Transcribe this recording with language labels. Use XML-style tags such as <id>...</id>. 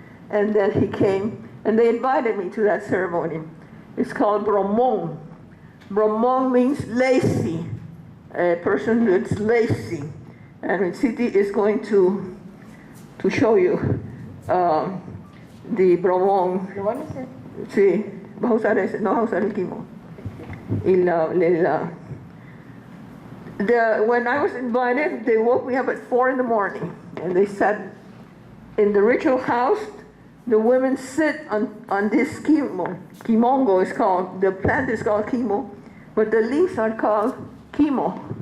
<en>And then he came, and they invited me to that ceremony. It's called Bromong. Bromong means lazy, a person that's lazy. And City is going to show you the Bromong.</en> <es>¿Lo van a hacer? Sí, vas a usar ese, no vas a usar el quimo.</es> <en>Y when I was invited, they woke me up at 4 in the morning, and they said, in the ritual house, the women sit on this quimo. Quimongo is called, the plant is called quimo, but the leaves are called quimo.</en>